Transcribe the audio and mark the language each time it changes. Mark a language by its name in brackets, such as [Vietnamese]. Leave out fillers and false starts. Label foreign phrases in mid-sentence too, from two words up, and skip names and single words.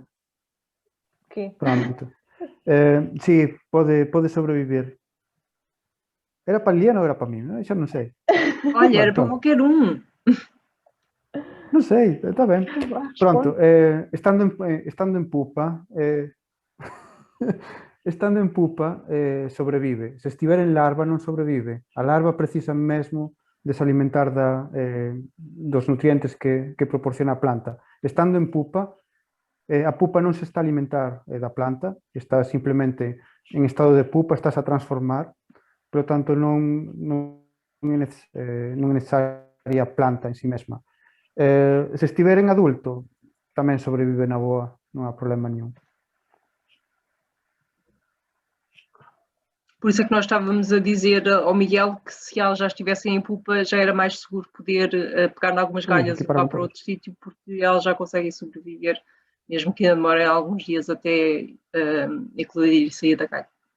[Portuguese] quê? Pronto. Sim, pode sobreviver. Era para Liliana ou era para mim? Já não sei. Olha, era para Pronto. qualquer um. Não sei, está bem. Pronto, estando em pupa, estando en pupa, sobrevive. [Galician] Se estiver en larva, non sobrevive. A larva precisa mesmo de se alimentar dos nutrientes que proporciona a planta. Estando en pupa, a pupa non se está a alimentar da planta, está simplemente en estado de pupa, estás a transformar, pero tanto non é necesaria a planta en si mesma. Se estiver en adulto, tamén sobrevive na boa, [Portuguese] non há problema nenhum. Por isso é que nós estávamos a dizer ao Miguel que se ela já estivesse em pupa já era mais seguro poder pegar em algumas galhas e levar para outro sítio, porque ela já consegue sobreviver, mesmo que demore alguns dias até eclodir e sair da galha.